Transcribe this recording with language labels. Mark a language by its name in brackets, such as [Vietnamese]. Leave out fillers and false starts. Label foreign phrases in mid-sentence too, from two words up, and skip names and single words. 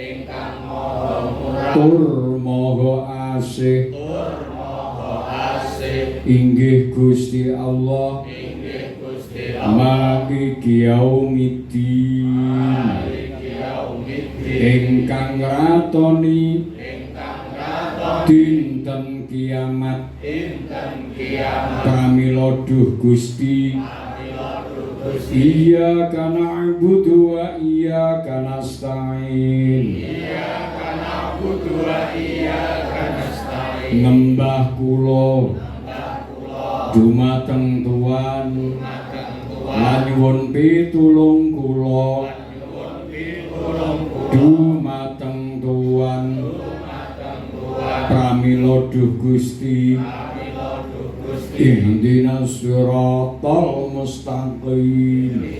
[Javanese] tur maha asih inggih Gusti Allah [Arabic] مالك يوم الدين [Javanese] ingkang ratoni dinten kiamat pramila duh Gusti [Arabic] إياك نعبد وإياك نستعين [Javanese] Ngembah kula dumateng Tuhan lan nyuwun pitulung kula dumateng Tuhan pramila duh Gusti [Arabic] اهدنا الصراط المستقيم